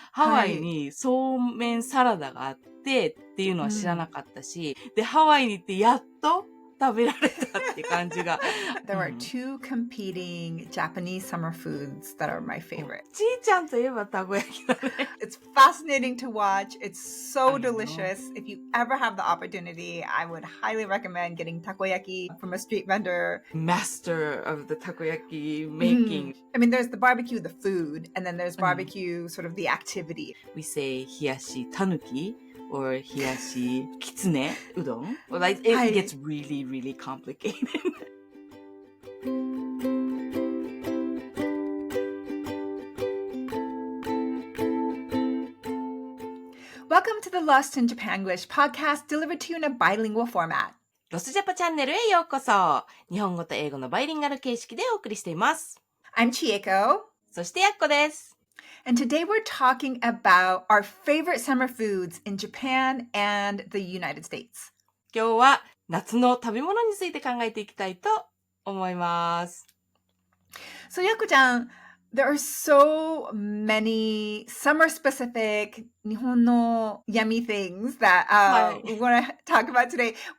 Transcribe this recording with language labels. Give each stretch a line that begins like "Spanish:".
Japanese: ハワイにそうめんサラダがあってっていうのは知らなかったし、で、ハワイに行ってやっと食べられたって感じが。
English: There are two competing Japanese summer foods that are my favorite.
Japanese: ちいちゃんといえばたこ焼きだね。
English: It's fascinating to watch. It's so I know. delicious. If you ever have the opportunity, I would highly recommend getting takoyaki from a street vendor. Master of the takoyaki making. I mean, there's the barbecue, the food, and then there's barbecue, sort of the activity. We say hiyashi tanuki or hiyashi kitsune udon. Well, like, it gets really, really complicated. Welcome to the Lost in Japanglish podcast delivered to you in a bilingual format.
Japanese: ロスジャパチャンネルへようこそ。日本語と英語のバイリンガル形式でお送りしています。
English: I'm Chieko.
Japanese: そしてやっこです。
English: And today we're talking about our favorite summer foods in Japan and the United States.
Japanese: 今日は夏の食べ物について考えていきたいと思います。
English: So, Yaku-chan, there are so many summer-specific
Japanese: 日本の
English: yummy things that we want to talk about today.